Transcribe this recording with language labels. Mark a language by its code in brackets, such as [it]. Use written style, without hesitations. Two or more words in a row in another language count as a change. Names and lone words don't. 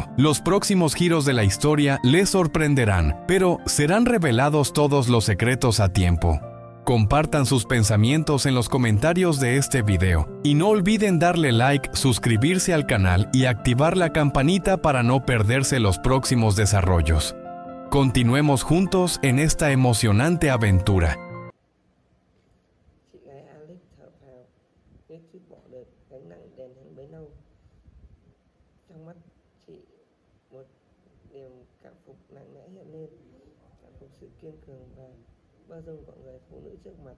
[es] Los próximos giros de la historia les sorprenderán, pero ¿serán revelados todos los secretos a tiempo? Compartan sus pensamientos en los comentarios de este video y no olviden darle like, suscribirse al canal y activar la campanita para no perderse los próximos desarrollos. Continuemos juntos en esta emocionante aventura. [vi] Chị gái Alex thở phào, biết chút bỏ được gánh nặng đèn hơn bấy lâu. Trong mắt chị một niềm cảm phục mạnh mẽ hiện lên, cảm phục sự kiên cường và bao dung của người phụ nữ trước mặt.